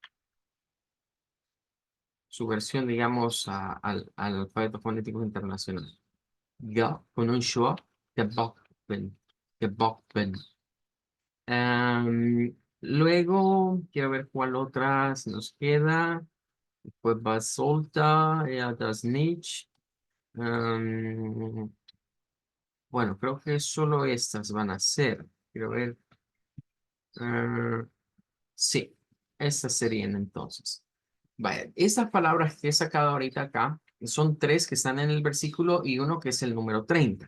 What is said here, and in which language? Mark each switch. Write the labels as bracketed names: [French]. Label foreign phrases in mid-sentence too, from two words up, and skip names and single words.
[Spanish] Su versión, digamos, al alfabeto fonético internacional. Ga con un schwa, Gabokben. Gabokben. Luego, quiero ver cuál otra se nos queda. Pues Basolta, [German] das nicht. [Spanish] Bueno, creo que solo estas van a ser. Quiero ver. ah, sí, estas serían entonces. Vaya, estas palabras que he sacado ahorita acá son 3 que están en el versículo y uno que es el número 30.